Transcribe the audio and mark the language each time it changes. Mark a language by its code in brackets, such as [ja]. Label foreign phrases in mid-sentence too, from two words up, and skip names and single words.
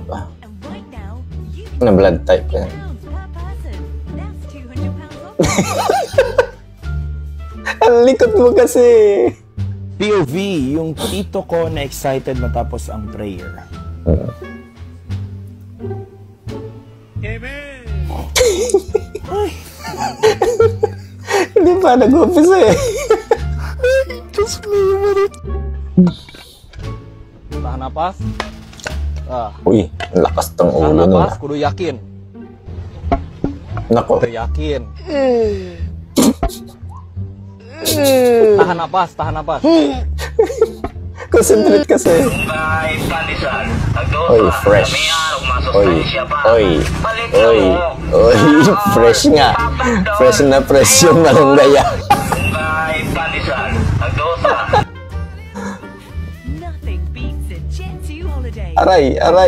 [tl] Na blood type yan. Ang likot mo kasi. POV, yung tito ko na excited matapos ang prayer. Amen! Hindi pa nag-office eh. [en] Just me, [id] Tahan napas. [tl] Uy, ang lakas tong [id] Tahan [tl] ulo nun. [id] napas, kudu yakin. [tl] Nako. [id] Kudu yakin. Tahan napas. [tl] Concentrate kasi. Uy, fresh. Uy. Fresh nga. Fresh na fresh yung malunggaya. Aray.